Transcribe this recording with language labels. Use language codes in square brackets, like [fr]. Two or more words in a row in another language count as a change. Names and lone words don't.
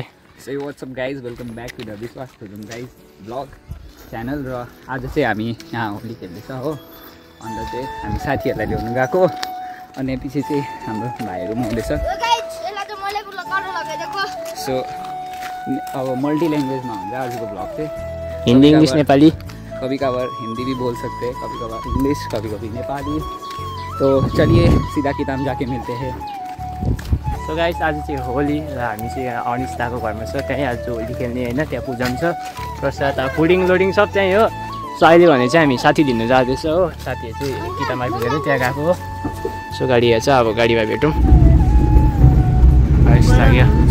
[en] So what's up guys, welcome back to the Vishwas Thudum guys vlog channel [ne] र आज चाहिँ हामी यहाँ होली खेल्दैछ हो अन्त चाहिँ हामी साथीहरूलाई ल्याउनु गएको अनि पछि चाहिँ हाम्रो भाइहरू पनि हुँदैछ सो अब मल्टी ल्याङ्ग्वेजमा हुन्छ आजको भ्लग चाहिँ हिन्दी इंग्लिश नेपाली [hi] कभी कभार हिंदी भी बोल सकते हैं कभी कभार इंग्लिश कभी कभी नेपाली तो चलिए सीधा किताब जाके मिलते हैं [en] so guys [ne] आज चाहिँ होली र हामी चाहिँ अनिस्ताको घरमा छ त्यहीँ आज होली खेल्ने होइन त्यहाँ पूजा छ प्रसाद [en] fooding loading [ne] सब त्यहीँ हो सो अहिले भने चाहिँ हामी साथी लिनु जाँदैछ हो साथीहरू चाहिँ किताब आइपुगेर त्यहाँ गएको हो सो गाडी हेर्छ अब गाडीमा भेटौँ लाग्यो